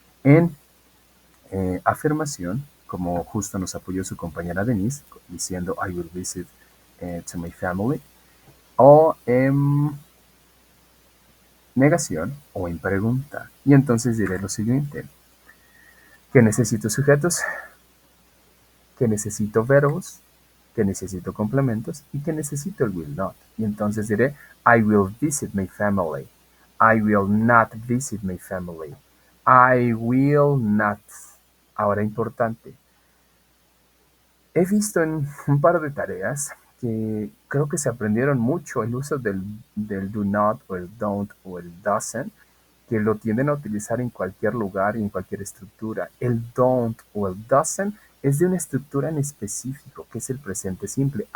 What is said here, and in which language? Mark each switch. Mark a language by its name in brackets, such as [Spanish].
[Spanish] En afirmación, como justo nos apoyó su compañera Denise, diciendo [English] I will visit to my family, [Spanish] o en negación o en pregunta. Y entonces diré lo siguiente, que necesito sujetos, que necesito verbos, que necesito complementos y que necesito el will not. Y entonces diré [English] I will visit my family, I will not visit my family, I will not. [Spanish] Ahora importante, he visto en un par de tareas que creo que se aprendieron mucho el uso del do not o el don't o el doesn't, que lo tienden a utilizar en cualquier lugar y en cualquier estructura. El don't o el doesn't es de una estructura en específico, que es el presente simple.